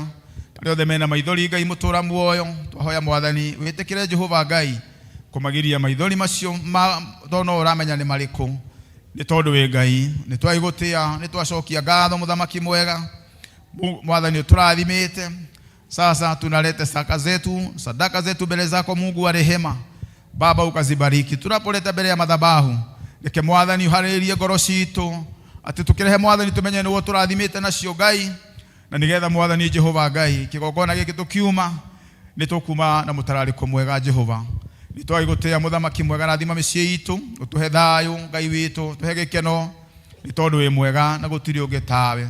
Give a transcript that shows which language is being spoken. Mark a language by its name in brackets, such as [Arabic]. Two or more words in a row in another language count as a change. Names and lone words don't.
[Kikuyu] Arĩa othe mena maithori Ngai mũtũra muoyo, twahoya Mwathani wĩtĩkĩre Jehova Ngai kũmagiria maithori macio tondũ ũramenya nĩ marĩkũ, nĩ tondũ wĩ Ngai. Nĩ twagĩgũtĩĩa, nĩ twacokia ngatho mũthamaki mwega. Mwathani ũtũrathimĩte. [Swahili] Sasa tunaleta sadaka zetu mbele zako Mungu wa rehema. Baba ukazibariki. Tunapoleta mbele ya madhabahu, [Kikuyu] reke Mwathani uharĩrie ngoro citũ, atĩ tũkĩrehe Mwathani tũmenye nĩwe ũtũrathimĩte nacio Ngai, na nĩgetha Mwathani Jehova Ngai kĩgongona gĩkĩ tũkiuma nĩ tũkuma na mũtararĩko mwega Jehova. Nĩ twagĩgũtĩĩa mũthamaki mwega, rathima mĩciĩ itũ, ũtũhe thayũ Ngai witũ, tũhe gĩkeno, nĩ tondũ wĩ mwega na gũtirĩ ũngĩ tawe.